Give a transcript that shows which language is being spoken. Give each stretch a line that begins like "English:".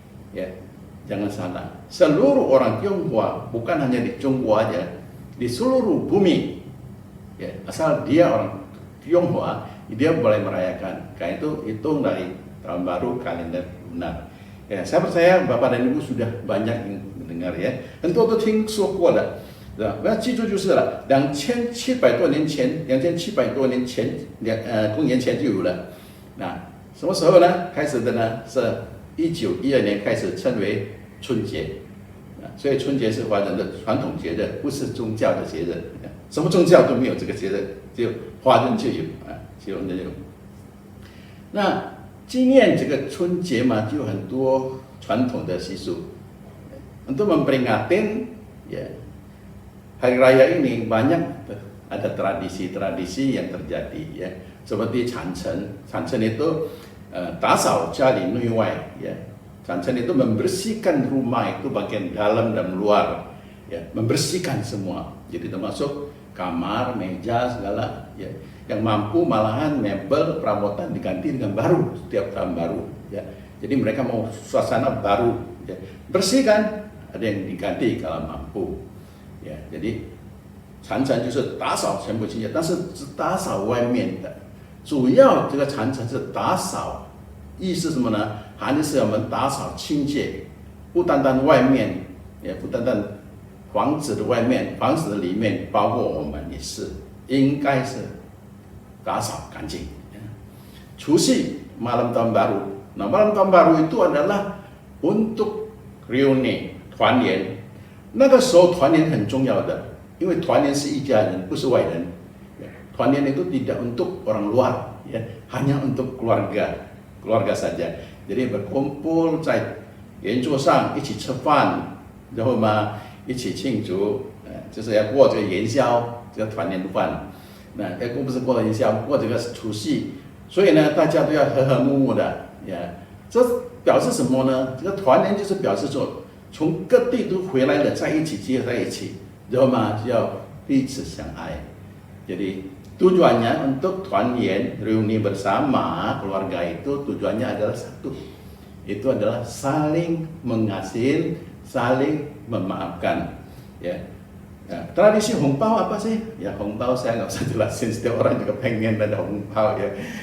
Indonesian: Ya, jangan salah. Seluruh orang Tionghoa, bukan hanya di Tionghoa aja, di seluruh bumi. Ya, asal dia orang Tionghoa, dia boleh merayakan. Karena itu hitung dari tahun baru kalender lunar. Ya, saya percaya Bapak dan Ibu sudah banyak yang mendengar ya.
Chinese: Tentu itu 听说过的。不要记住就是了，2700多年前，2700多年前，公元前就有了。那什么时候呢？开始的呢？是1912年开始称为春节。所以春节是华人的传统节日，不是宗教的节日。什么宗教都没有这个节日，只有华人就有啊，只有人有。那纪念这个春节嘛，就有很多传统的习俗，
Indonesian: untuk memperingatin ya. Hari raya ini banyak ada tradisi-tradisi yang terjadi ya, seperti Chanchen.
Chinese: Chanchen itu 打扫家里内外ya.
Indonesian: Chanchen itu membersihkan rumah itu bagian dalam dan luar ya, membersihkan semua. Jadi termasuk kamar, meja segala ya. Yang mampu malahan mebel perabotan diganti dengan baru setiap tahun baru ya. Jadi mereka mau suasana baru ya. Bersihkan, ada yang diganti kalau mampu.
Chinese: jadi 禅城就是打扫全部清洁，但是只打扫外面的，主要这个禅城是打扫，意思什么呢？含义是我们打扫清洁，不单单外面，也不单单房子的外面，房子的里面，包括我们也是应该是打扫干净。
Indonesian: 除夕 malam tahun baru， nah malam tahun baru itu adalah untuk reuni 团圆。
Chinese: 那个时候团圆很重要的，因为团圆是一家人，不是外人。
Indonesian: 团圆itu tidak untuk orang luar, ya, hanya untuk keluarga saja. Jadi berkumpul
Chinese: 在圆桌上一起吃饭，然后嘛一起庆祝，就是要过这个元宵，这个团圆饭。那不是过元宵，过这个除夕，所以呢大家都要和和睦睦的，这表示什么呢？这个团圆就是表示说。从各地都回来了，在一起结合在一起，然后嘛就要彼此相爱。
Indonesian: Jadi tujuannya untuk 团圆 reuni bersama keluarga itu tujuannya adalah satu, itu adalah saling mengasihi, saling memaafkan. Ya. Nah, tradisi hongbao apa sih? Ya hongbao saya nggak usah jelasin, setiap orang juga pengen ada hongbao ya.